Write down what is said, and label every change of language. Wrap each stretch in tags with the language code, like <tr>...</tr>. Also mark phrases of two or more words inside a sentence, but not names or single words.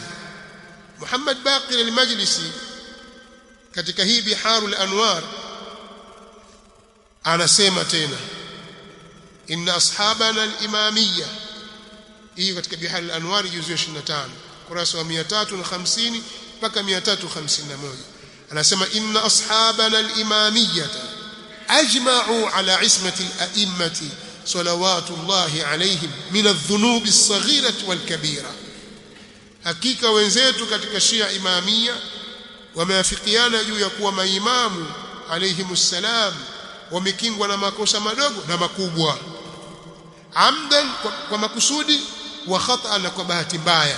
<sw>Muhammad Baqir al-Majlisi katika hii Biharul Anwar anasema tena,</sw> <ar>إن أصحابنا الإمامية,</ar> <sw>hii katika Biharul Anwar juzu ya 25 kurasa wa 350 mpaka 351.</sw> <ar>Anasema إن أصحابنا الإمامية أجمعوا على عصمة الأئمة صلوات الله عليهم من الذنوب الصغيرة والكبيرة.</ar> <sw>Hakika wenzetu katika Shia Imamia wameafikiana juu ya kuwa maimamu</sw> <ar>عليهم السلام</ar> <sw>wamekingwa na makosa madogo na makubwa, amdan kwa makusudi,</sw> <ar>وخطأ</ar> <sw>kwa bahati mbaya.</sw>